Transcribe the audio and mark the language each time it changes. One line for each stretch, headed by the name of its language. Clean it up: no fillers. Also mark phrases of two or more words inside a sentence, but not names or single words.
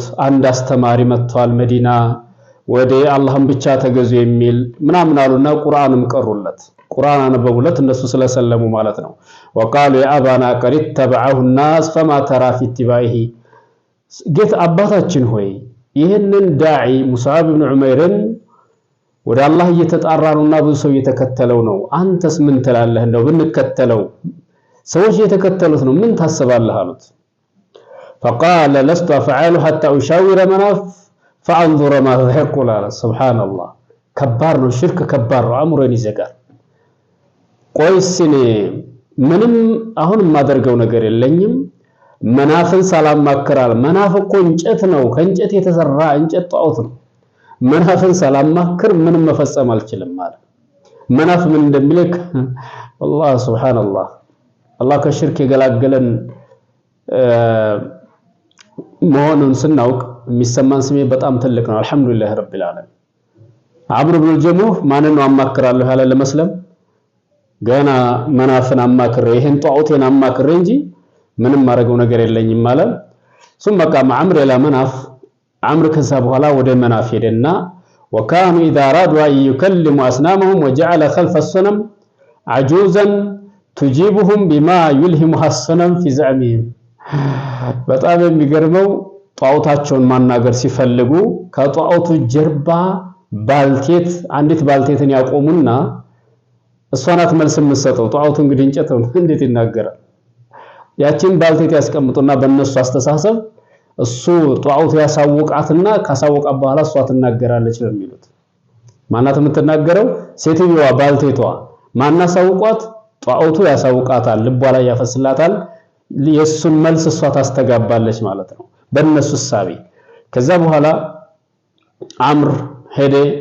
Amharic: አንድ አስተማሪ መጥቷል መዲና፣ ወደ አላህም ብቻ ተገዙ የሚል ምናምን አሉና ቁርአንም ቀሩለት፣ ቁርአን አነበቡለት እነሱ ስለሰለሙ ማለት ነው።
Arabic: وقالوا يا أبانا قد تبعه الناس فما ترى في اتباعه
Amharic: ጌት አባታችን ሆይ ይህንን ዳዒ ሙስዓብ ኢብኑ ዑመይርን ወደ አላህ እየተጣራ ነውና ብዙ ሰው እየተከተለው ነው፣ አንተስ ምን ትላለህ? እንደው ብንከተለው ሰዎች እየተከተሉት ነው ምን ታስባለህ አሉት።
Arabic: فقال لست أفعل حتى أشاور مناف فأنظر ماذا يقول. سبحان الله
Amharic: ከባድ ነው፣ ሽርክ ከባድ ነው፣ አእምሮን ይዘጋል። ቆይስ እኔ ምንም አሁን የማደርገው ነገር የለኝም መናፍን ሳላማክራል። መናፍ እኮ እንጨት ነው፣ ከእንጨት የተሰራ እንጨት ጣዖት ነው። መናፍን ሳላማክር ምንም መፈጸም አልችልም ማለት መናፍ ምን እንደሚልክ
Arabic: والله سبحان الله
Amharic: አላህ ከሽርክ የገላገለን መሆኑን ስናውቅ የሚሰማን ስሜት በጣም ትልቅ ነው።
Arabic: الحمد لله رب العالمين።
Amharic: አምር ኢብኑ ጀሙህ ማንን ነው አማክራለሁ ያለ ለመስለም ገና መናፍን አማክሬ ይሄን ጧዖቴን አማክሬ እንጂ ምንም ማረገው ነገር የለኝም ማለት
Arabic: ثم قام عمرو الى مناف عمرو
Amharic: ከዛ በኋላ ወደ መናፍ ሄደና
Arabic: وكانوا اذا ارادوا ان يكلموا اصنامهم وجعل خلف الصنم عجوزا تجيبهم بما يلهمها الصنم في زعمهم
Amharic: በጣም የሚገርመው ጧዖታቸውን ማናገር ሲፈልጉ ከጧዖቱ ጀርባ ባልቴት አንዲት ባልቴትን ያቆሙና እሷናት መልስ የምትሰጠው ጧዖቱ እንግዲህ እንጨት ነው እንዴት ይናገራል ያቺን ባልቴት ያስቀምጡና በእነሱ አስተሳሰብ እሱ ጧዖቱ ያሳውቃትና ካሳወቃ በኋላ እሷ ትናገራለች ነው የሚሉት ማናት የምትናገረው ሴትየዋ ባልቴቷ ማናሳውቋት ጧዖቱ ያሳውቃታል ልቧ ላይ ያፈስላታል የሱን መልስ እሷ ታስተጋባለች ማለት ነው በእነሱ ሐሳቢ ከዛ በኋላ አምር ሄደ